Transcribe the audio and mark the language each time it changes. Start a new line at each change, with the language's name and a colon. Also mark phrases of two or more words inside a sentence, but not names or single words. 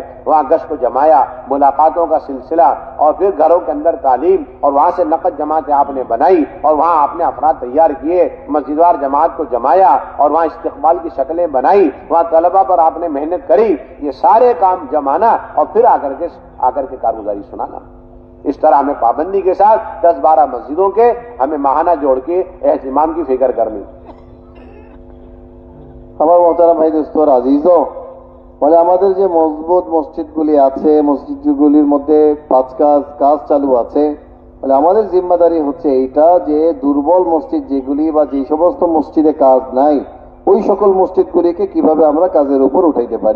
Urdu: وہاں گشت کو جمایا، ملاقاتوں کا سلسلہ، اور پھر گھروں کے اندر تعلیم، اور وہاں سے نقد جماعتیں آپ نے بنائی، اور وہاں آپ نے افراد تیار کیے، مسجدوار جماعت کو جمایا، اور وہاں استقبال کی شکلیں بنائی، وہاں طلبہ پر آپ نے محنت کری۔ یہ سارے کام جمانا اور پھر آ کر کے کارگزاری سنانا۔ اس طرح ہمیں پابندی کے ساتھ 10-12 مسجدوں کے ہمیں ماہانہ جوڑ کے اہتمام کی فکر کرنی۔
Bangla: আমার মোহতারাম ভাই দোস্তর আজিজও বলে আমাদের যে মজবুত মসজিদগুলি আছে, মসজিদগুলির মধ্যে 5 কাজ চালু আছে, বলে আমাদের জিম্মাদারি হচ্ছে এইটা যে দুর্বল মসজিদ যেগুলি বা যে সমস্ত মসজিদে কাজ নাই, ওই সকল মসজিদগুলিকে কিভাবে আমরা কাজের উপর উঠাইতে পারি।